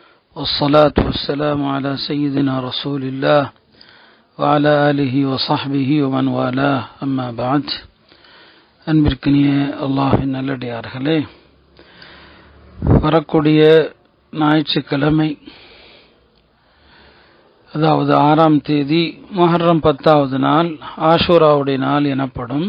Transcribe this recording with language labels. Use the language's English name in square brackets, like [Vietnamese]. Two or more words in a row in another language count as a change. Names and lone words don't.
[Arabic] والصلاة والسلام على سيدنا رسول الله وعلى آله وصحبه ومن والاه أما بعد. [Tamil] அன்பிற்கினிய அல்லாஹ்வின் நல்லடியார்களே, வரக்கூடிய ஞாயிற்றுக்கிழமை, அதாவது 6ஆம் தேதி முஹர்ரம் 10வது நாள், ஆஷூராவுடைய நாள் எனப்படும்.